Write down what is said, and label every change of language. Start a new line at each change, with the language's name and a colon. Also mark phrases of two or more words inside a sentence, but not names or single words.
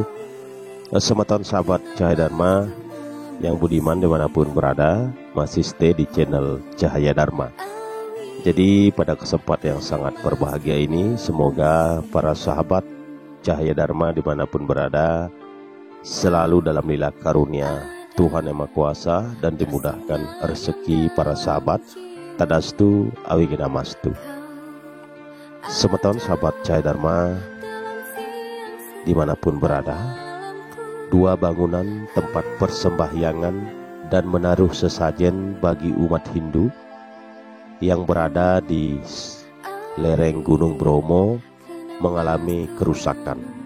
Indonesian: Semeton sahabat Cahaya Dharma yang budiman dimanapun berada, masih stay di channel Cahaya Dharma. Jadi pada kesempatan yang sangat berbahagia ini, semoga para sahabat Cahaya Dharma dimanapun berada selalu dalam lila karunia Tuhan Yang Maha Kuasa dan dimudahkan rezeki para sahabat.
Sanskrit: Tadastu Awigedamastu.
Indonesian: Semeton sahabat Cahaya Dharma dimanapun berada, dua bangunan tempat persembahyangan dan menaruh sesajen bagi umat Hindu yang berada di lereng Gunung Bromo mengalami kerusakan.